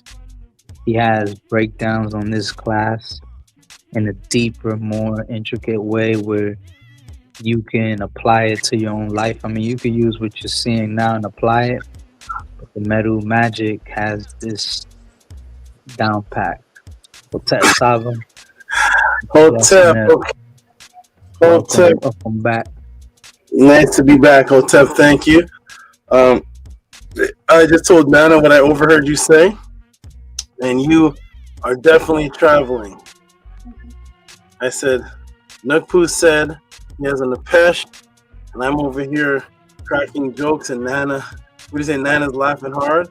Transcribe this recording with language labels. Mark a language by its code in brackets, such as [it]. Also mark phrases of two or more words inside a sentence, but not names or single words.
[en] He has breakdowns on this class in a deeper, more intricate way where you can apply it to your own life. I mean, you can use what you're seeing now and apply it, but the Metal Magic has this down pat. Hotep Saba. Hotep. Hotep. Welcome back. Nice to be back, Hotep. Thank you. I just told Nana what I overheard you say, and you are definitely traveling. I said, Nukpu said he has a Napesh, and I'm over here cracking jokes, and Nana, what do you say, Nana's laughing hard?